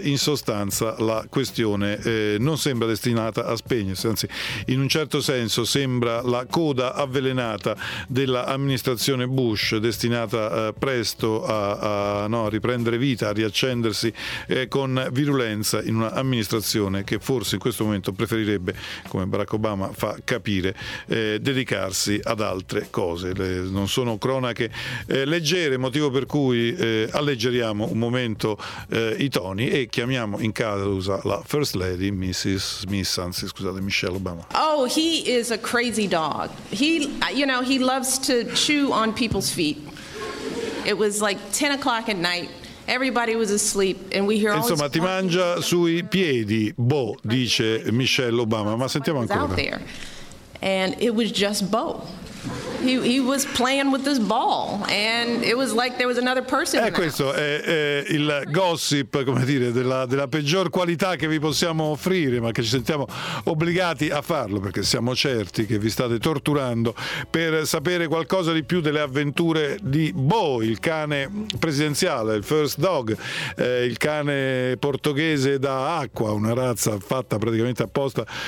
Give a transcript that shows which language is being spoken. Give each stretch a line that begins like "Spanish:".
Italian: In sostanza la questione non sembra destinata a spegnersi, anzi in un certo senso sembra la coda avvelenata dell'amministrazione Bush, destinata presto a riprendere vita, a riaccendersi con virulenza in una amministrazione che forse in questo momento preferirebbe, come Barack Obama fa capire, dedicarsi ad altre cose. Non sono cronache leggere, motivo per cui alleggeriamo un momento i toni e chiamiamo in causa la First Lady, Michelle Obama.
English: Oh, he is a crazy dog. He loves to chew on people's feet. It was like 10 o'clock at night. Everybody was asleep and we hear all.
Italian: Insomma, ti mangia sui piedi, boh, dice Michelle Obama. Ma sentiamo ancora.
English: And it was just Bo. He was playing with this ball and it was like there was another person.
Italian: Questo è il gossip, come dire, della peggior qualità che vi possiamo offrire, ma che ci sentiamo obbligati a farlo perché siamo certi che vi state torturando per sapere qualcosa di più delle avventure di Bo, il cane presidenziale, il first dog, il cane portoghese da acqua, una razza fatta praticamente apposta